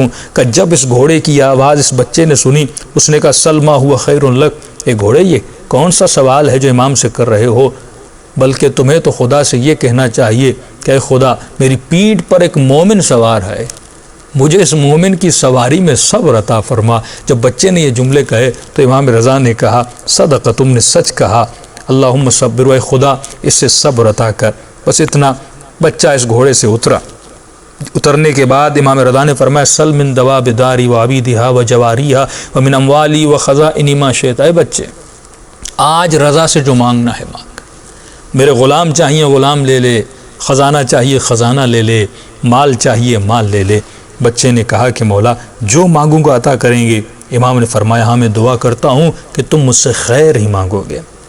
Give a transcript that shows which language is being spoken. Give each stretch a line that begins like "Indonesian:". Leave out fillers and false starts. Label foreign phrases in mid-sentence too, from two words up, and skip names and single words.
Urdu: کہ جب اس گھوڑے کی آواز اس بچے نے سنی اس نے کہا
Arabic: سلما ہوا خیر لک،
Urdu: اے گھوڑے یہ کون سا سوال ہے جو امام سے کر رہے ہو، بلکہ تمہیں تو خدا سے یہ کہنا چاہیے کہ اے خدا میری پیٹھ پر ایک مومن سوار ہے، مجھے اس مومن کی سواری میں صبر عطا فرما. جب بچے نے یہ جملے کہے تو امام رضا نے کہا صدق، تم نے سچ کہا،
Arabic: اللہم صبر،
Urdu: اے خدا اس سے صبر عطا کر. بس اتنا. بچہ اس گھوڑے سے اترا. اترنے کے بعد امام رضا نے فرمایا
Arabic: سل من دواب داری و عبیدہا و جواریہا و من اموالی و خزائن ما شئت،
Urdu: اے بچے آج رضا سے جو مانگنا ہے مانگ، میرے غلام چاہیے غلام لے لے، خزانہ چاہیے خزانہ لے لے، مال چاہیے مال لے لے. بچے نے کہا کہ مولا جو مانگوں گا عطا کریں گے. امام نے فرمایا ہاں میں دعا کرتا ہوں کہ تم مجھ سے خیر ہی مانگو گے.